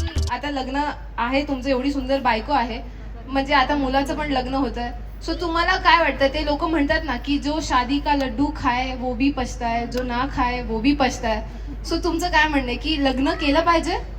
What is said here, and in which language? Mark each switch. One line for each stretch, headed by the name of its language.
Marathi: आता लग्न आहे तुमचं, एवढी सुंदर बायको आहे, म्हणजे आता मुलाचं पण लग्न होतंय. सो तुम्हाला काय वाटतं? ते लोक म्हणतात ना की
Hindi: जो शादी का लड्डू खाए वो भी पछताए, जो ना खाए वो भी पछताए.
Marathi: सो तुमचं काय म्हणणं आहे की लग्न केलं पाहिजे?